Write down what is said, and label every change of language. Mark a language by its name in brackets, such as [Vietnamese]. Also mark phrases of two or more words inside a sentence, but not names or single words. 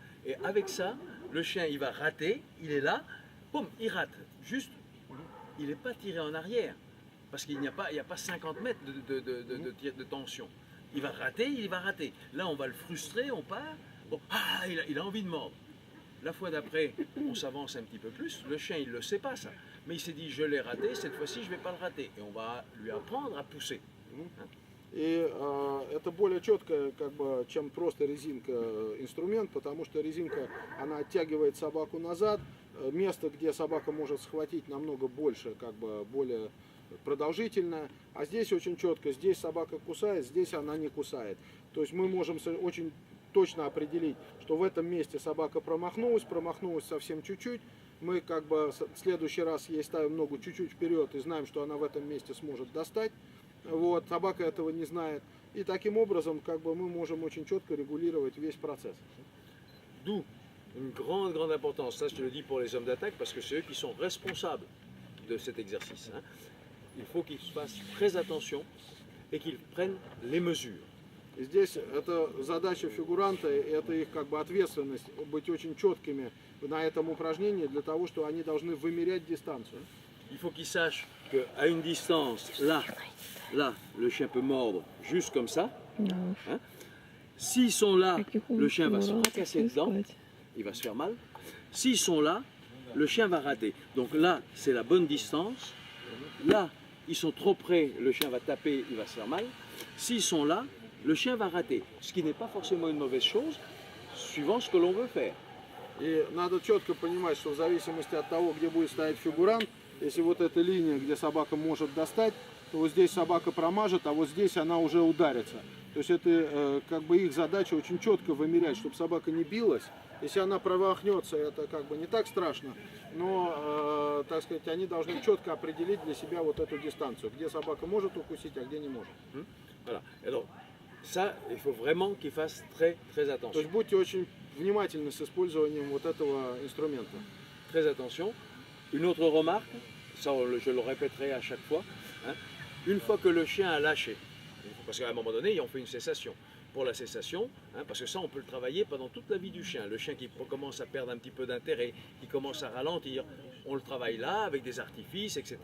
[French] Et avec ça, le chien, il va rater, il est là, boum, il rate. Juste, il n'est pas tiré en arrière, parce qu'il n'y a pas 50 mètres de tension. Il va rater, il va rater. Là, on va le frustrer, on part. Bon, il a envie de mordre. La fois d'après, on s'avance un petit peu plus. Le chien, il ne le sait pas ça. Mais il s'est dit, je l'ai raté, cette fois-ci, je ne vais pas le rater. Et on va lui apprendre à pousser. [Russian] И это более четко, как бы, чем просто резинка инструмент, потому что резинка, она оттягивает собаку назад, место, где собака может схватить, намного больше, как бы более продолжительное, а здесь очень четко, здесь собака кусает, здесь она не кусает. То есть мы можем очень точно определить, что в этом месте собака промахнулась совсем чуть-чуть, мы как бы в следующий раз ей ставим ногу чуть-чуть вперед и знаем, что она в этом месте сможет достать. Вот, собака этого не знает. И таким образом как бы, мы можем очень четко регулировать весь процесс. [French] D'où une grande, grande importance. Ça, je te le dis pour les hommes d'attaque, parce que c'est eux qui sont responsables de cet exercice. Hein. Il faut qu'ils fassent très attention et qu'ils prennent les mesures. [Russian] И здесь это задача фигуранта, и это их как бы ответственность быть очень четкими на этом упражнении для того, что они должны вымерять дистанцию. [French] Il faut qu'ils sachent qu'à une distance, là, le chien peut mordre juste comme ça. Hein. S'ils sont là, le chien va se fracasser dedans, il va se faire mal. S'ils sont là, le chien va rater. Donc là, c'est la bonne distance. Là, ils sont trop près, le chien va taper, il va se faire mal. S'ils sont là, le chien va rater. Ce qui n'est pas forcément une mauvaise chose, suivant ce que l'on veut faire. [Russian] И надо четко понимать, что в зависимости от того, где будет стоять фигурант, если вот эта линия, где собака может достать, то вот здесь собака промажет, а вот здесь она уже ударится. То есть это как бы их задача очень четко вымерять, чтобы собака не билась. Если она промахнется, это как бы не так страшно, но, так сказать, они должны четко определить для себя вот эту дистанцию, где собака может укусить, а где не может. [French] Voilà. Alors, ça, il faut vraiment qu'ils fassent très, très [Russian] То [French] attention. [Russian] есть будьте очень внимательны с использованием вот этого инструмента. [French] Très attention. Une autre remarque, ça je le répéterai à chaque fois, hein, une fois que le chien a lâché, parce qu'à un moment donné, on fait une cessation. Pour la cessation, hein, parce que ça, on peut le travailler pendant toute la vie du chien. Le chien qui commence à perdre un petit peu d'intérêt, qui commence à ralentir, on le travaille là avec des artifices, etc.